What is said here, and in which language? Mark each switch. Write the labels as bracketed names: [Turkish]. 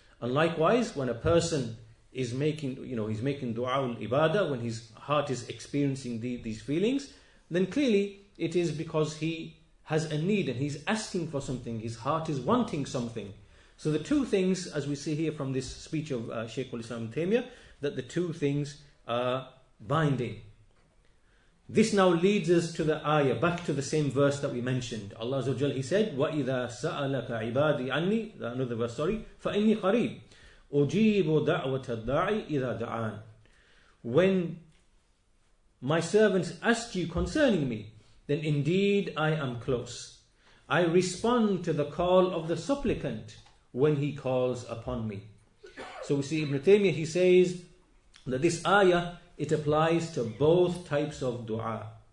[English] And likewise, when a person is making, he's making dua al-ibadah, when his heart is experiencing these feelings, then clearly it is because he has a need and he's asking for something, his heart is wanting something. So the two things, as we see here from this speech of Shaykh al-Islam Ibn Taymiyyah, that the two things are binding. This now leads us to the ayah, back to the same verse that we mentioned. [Arabic] Allah Azza wa Jal, [English] He said, [Arabic] وَإِذَا سَأَلَكَ عِبَادِي عَنِّي, [English] another verse, [Arabic] فَإِنِّي قَرِيبٌ أُجِيبُ دَعْوَةَ الدَّاعِ إِذَا دَعَانِ. [English] When my servants ask you concerning me, then indeed I am close. I respond to the call of the supplicant when he calls upon me. So we see Ibn Taymiyyah, he says that this ayah, it applies to both types of dua.